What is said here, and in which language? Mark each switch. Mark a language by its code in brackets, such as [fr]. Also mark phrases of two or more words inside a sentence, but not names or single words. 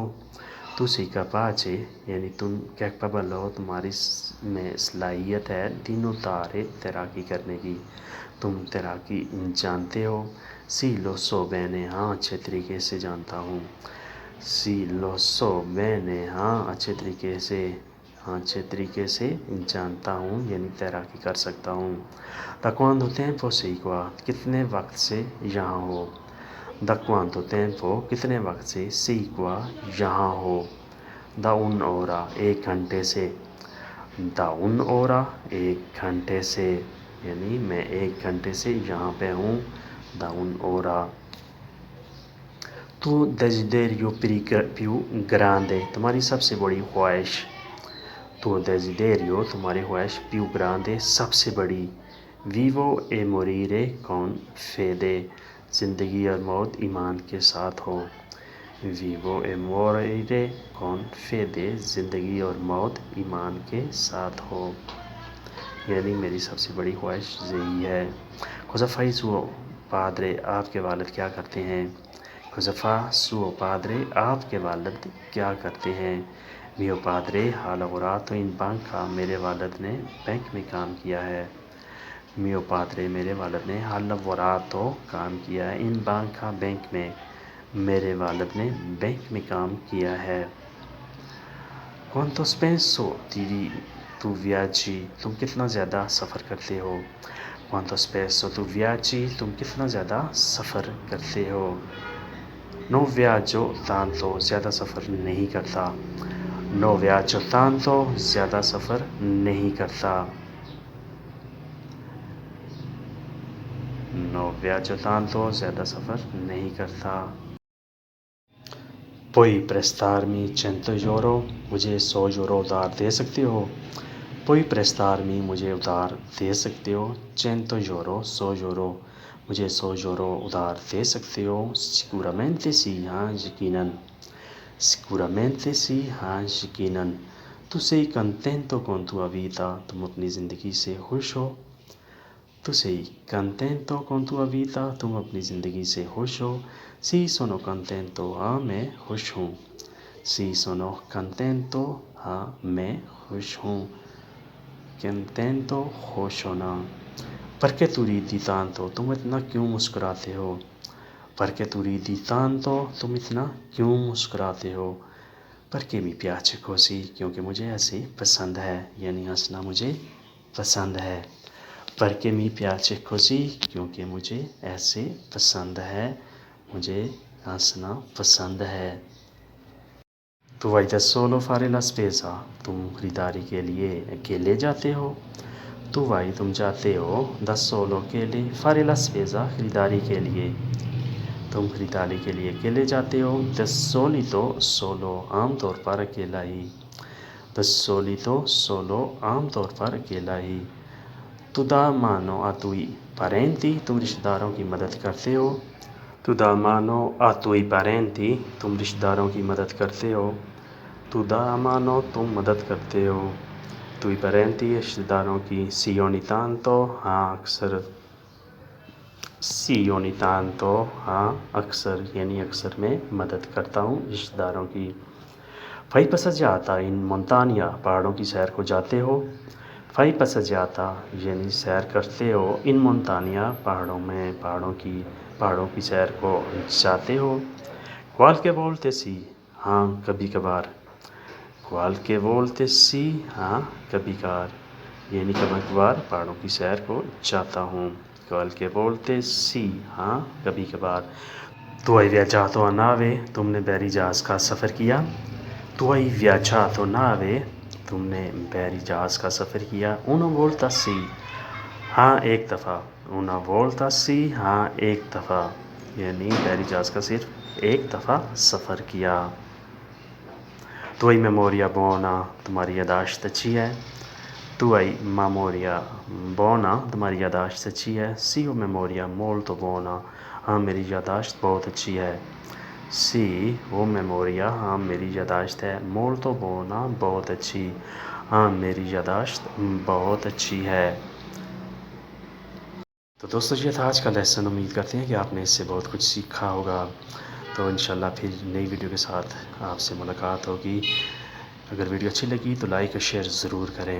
[it] Tu sei capace [ur] یعنی تم کیپبل ہو، تمہاری میں صلاحیت ہے، [it] di nuotare [ur] تیراکی کرنے کی، تم تیراکی جانتے ہو؟ [it] Sì lo so bene [ur] ہاں اچھے طریقے سے جانتا ہوں۔ [it] Sì lo so bene [ur] ہاں اچھے طریقے سے، ہاں اچھے طریقے سے جانتا ہوں، یعنی تیراکی کر سکتا ہوں۔ [it] Da quanto tempo sei qua [ur] کتنے وقت سے یہاں ہو؟ [it] Da quanto tempo [ur] کتنے وقت سے [it] sei qua [ur] یہاں ہو؟ [it] Da un ora [ur] 1 گھنٹے سے۔ [it] Da un ora [ur] 1 گھنٹے سے، یعنی میں 1 گھنٹے سے یہاں پہ ہوں۔ [it] Da un ora. Tu desiderio più grande [ur] تمہاری سب سے بڑی خواہش۔ [it] Tu desiderio [ur] تمہاری خواہش [it] più grande [ur] سب سے بڑی۔ [it] vivo e morire con fede [ur] زندگی اور موت ایمان کے ساتھ ہو۔ [it] vivo e morire con fede [ur] زندگی اور موت ایمان کے ساتھ ہو، یعنی میری سب سے بڑی خواہش یہی ہے۔ [it] cosa fa suo padre [ur] آپ کے والد کیا کرتے ہیں؟ [it] cosa fa suo padre [ur] آپ کے والد کیا کرتے ہیں؟ [it] Mio padre ha lavorato in banca. [ur] میرے والد نے بینک میں کام کیا ہے. [it] Mio padre [ur] میرے والد نے [it] ha lavorato [ur] کام کیا ہے [it] in banca [ur] بینک میں. میرے والد نے بینک میں کام کیا ہے. [it] Quanto spesso tu viaggi? [ur] تم کتنا زیادہ سفر کرتے ہو. [it] Quanto spesso tu viaggi? [ur] تم کتنا زیادہ سفر کرتے ہو. [it] Non viaggio tanto, [ur] زیادہ سفر نہیں کرتا. [it] No viaggio tanto, [ur] زیادہ سفر نہیں کرتا. [it] No viaggio tanto, [ur] زیادہ سفر نہیں کرتا. [it] Puoi prestarmi 100 euro? [ur] مجھے 100 یورو ادھار دے سکتے ہو. [it] Puoi prestarmi [ur] مجھے ادھار دے سکتے ہو. 100 euro 100 یورو. مجھے 100 یورو ادھار دے سکتے ہو. [it] Sicuramente sì, [ur] ہاں یقیناً. [it] Sicuramente sì, [ur] ہاں یقیناً. [it] Tu sei contento con tua vita? [ur] تم اپنی زندگی سے خوش ہو. [it] Tu sei contento con tua vita? [ur] تم اپنی زندگی سے خوش ہو. [it] Sì, sono contento. [ur] ہاں میں خوش ہوں. [it] Sì, sono contento. [ur] ہاں میں خوش ہوں. Contento خوش ہونا. [it] Perché tu ridi tanto? [ur] تم اتنا کیوں مسکراتے ہو. [it] Perché tu ridi tanto? [ur] تم اتنا کیوں مسکراتے ہو. [it] Perché mi piace così? [ur] کیونکہ مجھے ایسے پسند ہے. یعنی ہنسنا مجھے پسند ہے. [it] Perché mi piace così? [ur] کیونکہ مجھے ایسے پسند ہے. مجھے ہنسنا پسند ہے. [it] Tu vai da solo fare la spesa? [ur] تم خریداری کے لیے اکیلے جاتے ہو. [it] Tu vai [ur] تم جاتے ہو. [it] Da solo اکیلے. Fare la spesa [ur] خریداری کے لیے. تم خریداری کے لیے اکیلے جاتے ہو. [it] Da solito solo [ur] عام طور پر اکیلا ہی. [it] Da solito solo [ur] عام طور پر اکیلا ہی. [it] Tu dà mano a tuoi parenti? [ur] تم رشتہ داروں کی مدد کرتے ہو. [it] Tu dà mano a tuoi parenti? [ur] تم رشتہ داروں کی مدد کرتے ہو. [it] Tu dà mano [ur] تم مدد کرتے ہو. [it] Tuoi parenti [ur] رشتہ داروں کی. [it] Sì ogni tanto [ur] ہاں اکثر. [it] Sì ogni tanto [ur] ہاں اکثر یعنی اکثر میں مدد کرتا ہوں رشتہ داروں کی. [it] Fai passeggiata in montagna? [ur] پہاڑوں کی سیر کو جاتے ہو. [it] Fai passeggiata [ur] یعنی سیر کرتے ہو. [it] In montagna [ur] پہاڑوں میں. پہاڑوں کی سیر کو جاتے ہو. [it] Qualche volte sì [ur] ہاں کبھی کبھار. [it] Qualche volte sì [ur] ہاں کبھی کبھار یعنی کبھی کبھار پہاڑوں کی سیر کو جاتا ہوں. [it] Qualche volte sì [ur] ہاں کبھی کبھار. [it] Tu hai viaggiato a nave? [ur] تم نے بحری جہاز کا سفر کیا. [it] Tu hai viaggiato nave? [ur] تم نے بحری جہاز کا سفر کیا. [it] Una volta sì [ur] ہاں ایک دفعہ. [it] Una volta sì [ur] ہاں ایک دفعہ یعنی بحری جہاز کا صرف ایک دفعہ سفر کیا. [it] Tu hai memoria buona? [ur] تمہاری یادداشت اچھی ہے. [it] Tu hai memoria buona? [ur] تمہاری یادداشت اچھی ہے. [it] Sì ho memoria molto buona [ur] ہاں میری یادداشت بہت اچھی ہے. [it] Sì ho memoria [ur] ہاں میری یادداشت ہے. [it] Molto buona [ur] بہت اچھی ہاں میری یادداشت بہت اچھی ہے. تو دوستو یہ تھا آج کا لیسن. امید کرتے ہیں کہ آپ نے اس سے بہت کچھ سیکھا ہوگا. تو انشاءاللہ پھر نئی ویڈیو کے ساتھ آپ سے ملاقات ہوگی. اگر ویڈیو اچھی لگی تو لائک اور شیئر ضرور کریں.